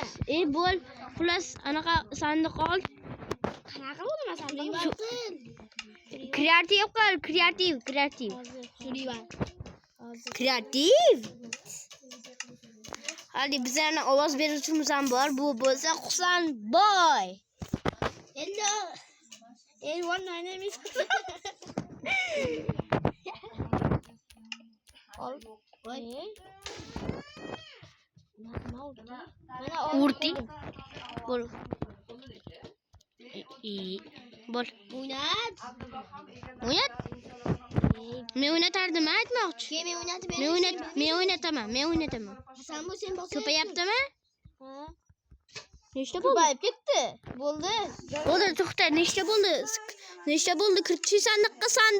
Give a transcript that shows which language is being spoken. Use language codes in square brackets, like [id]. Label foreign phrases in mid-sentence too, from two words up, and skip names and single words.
[uz] Bo'l, plus anaqa sandiq ol. Qanaqa bo'laman sandiq? Kreativ qil, kreativ. Surivan. Kreativ. Hadi bizlarga ovoz beruvchimiz ham bor. Bu bo'lsa Husanboy. [en] Hello. Everyone, my name is Urti. [uz] Bol. Bol. Oynat. Oynat. Men o'ynatardim, aytmoqchi. Kim oynatib Men oynataman. Sen bu sen bosib. Ko'payaptimi? Ha. Nechta bo'ldi? Ko'payib ketdi. Bo'ldi. Bo'ldi, to'xta. Nechta bo'ldi? Nechta bo'ldi? Kirchi sandiqqa.